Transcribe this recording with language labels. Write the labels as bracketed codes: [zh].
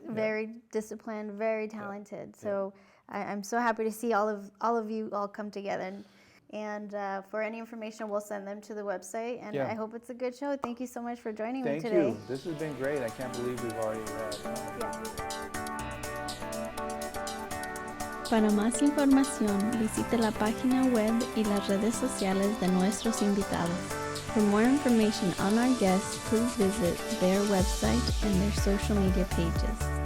[en] Very disciplined, very talented. So I'm so happy to see all of you all come together. And for any information, we'll send them to the website. And I hope it's a good show. Thank you so much for joining me today. Thank you. This has been great. I can't believe we've already had. [es] Para más información, visite la página web y las redes sociales de nuestros invitados. [en] For more information on our guests, please visit their website and their social media pages.